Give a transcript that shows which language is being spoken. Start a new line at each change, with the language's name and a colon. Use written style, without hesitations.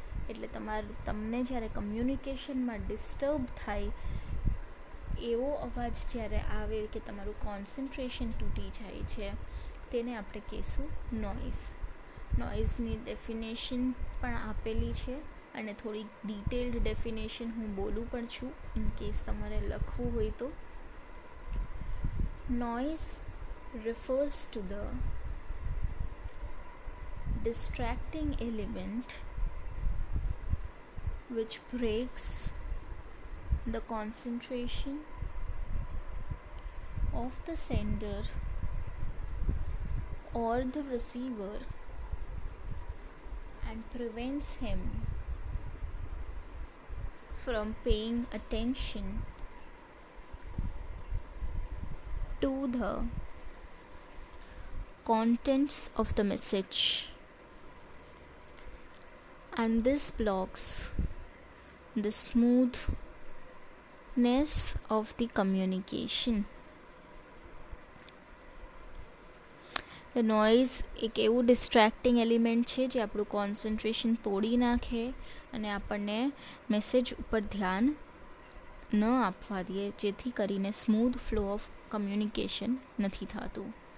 Gujarati: એટલે તમને જ્યારે કમ્યુનિકેશનમાં ડિસ્ટર્બ થાય એવો અવાજ જ્યારે આવે કે તમારું કોન્સન્ટ્રેશન તૂટી જાય છે, તેને આપણે કહીશું નોઇઝ. નોઇઝની ડેફિનેશન પણ આપેલી છે અને થોડી ડિટેલ્ડ ડેફિનેશન હું બોલું પણ છું, ઇન કેસ તમારે લખવું હોય તો.
English: Noise refers to the distracting element which breaks the concentration of the sender or the receiver and prevents him from paying attention to the contents of the message, and this blocks the smoothness of the communication.
Gujarati: Noise એક એવું distracting element છે જે આપણું concentration તોડી નાખે અને આપણને message ઉપર ધ્યાન ન આપવા દે, જેથી કરીને સ્મૂથ ફ્લો ઓફ કમ્યુનિકેશન નથી થતું.